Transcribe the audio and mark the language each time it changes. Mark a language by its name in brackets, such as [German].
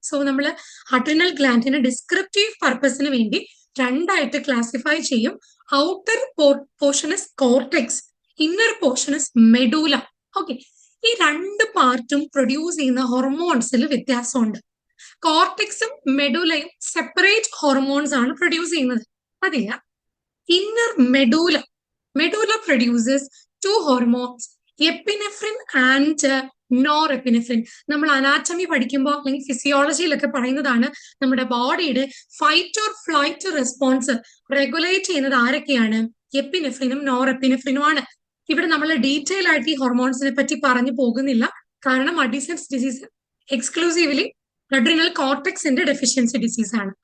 [Malayalam] So നമ്മൾ adrenal ഗ്ലാൻഡിനെ descriptive പർപ്പസിന് വേണ്ടി രണ്ടായിട്ട് ക്ലാസിഫൈ ചെയ്യും. [English] Outer portion is cortex, inner portion is medulla. [Malayalam] Okay, ഈ രണ്ട് പാർട്ടും പ്രൊഡ്യൂസ് ചെയ്യുന്ന ഹോർമോൺസിൽ വ്യത്യാസമുണ്ട്. കോർട്ടെക്സും മെഡുലയും സെപ്പറേറ്റ് ഹോർമോൺസ് ആണ് പ്രൊഡ്യൂസ് ചെയ്യുന്നത്. അതില്ല, [English] Inner Medulla produces 2 hormones, epinephrine and norepinephrine. [Malayalam] നമ്മൾ അനാറ്റമി പഠിക്കുമ്പോൾ അല്ലെങ്കിൽ ഫിസിയോളജിയിലൊക്കെ പറയുന്നതാണ് നമ്മുടെ ബോഡിയുടെ fight or flight response regulate ചെയ്യുന്നത് ആരൊക്കെയാണ്? എപ്പിനെഫ്രിനും നോറെപ്പിനെഫ്രിനും ആണ്. ഇവിടെ നമ്മൾ ഡീറ്റെയിൽ ആയിട്ട് ഈ ഹോർമോൺസിനെ പറ്റി പറഞ്ഞു പോകുന്നില്ല, കാരണം Addison's disease exclusively adrenal കോർട്ടെക്സിന്റെ deficiency disease ആണ്.